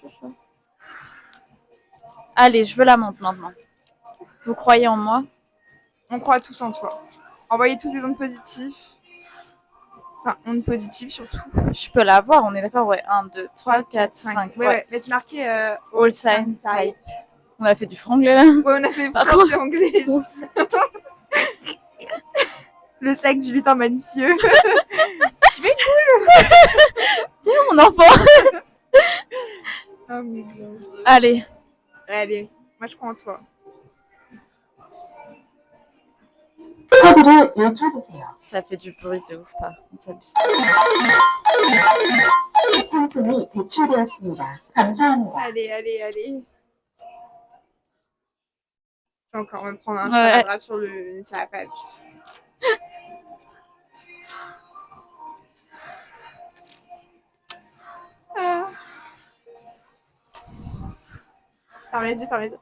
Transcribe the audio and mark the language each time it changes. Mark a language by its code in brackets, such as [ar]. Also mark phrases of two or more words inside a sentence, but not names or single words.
[fr] genre. Allez, je veux la menthe maintenant. Vous croyez en moi? On croit tous en toi. Envoyez tous des ondes positives. Enfin, ondes positives surtout. Je peux la voir, on est d'accord? Ouais, 1, 2, 3, 4, 5. Ouais, ouais. Mais c'est marqué [en] All sign [fr] type. On a fait du franglais là. Ouais, on a fait Par français anglais. Le sac du lutin malicieux. Tiens, mon enfant. Oh mon dieu, mon dieu. Allez, Allez, moi je crois en toi. [ko] 카드를 요청주세요. [fr] ça fait du bruit de ouf par contre, ça abuse. [ko] 상품이 배출되었습니다. 감사합니다. [fr] Allez, allez, allez. Je vais encore me prendre un Ouais. sparadrap sur le. Ça va pas. Ah. Ferme les yeux, ferme les yeux.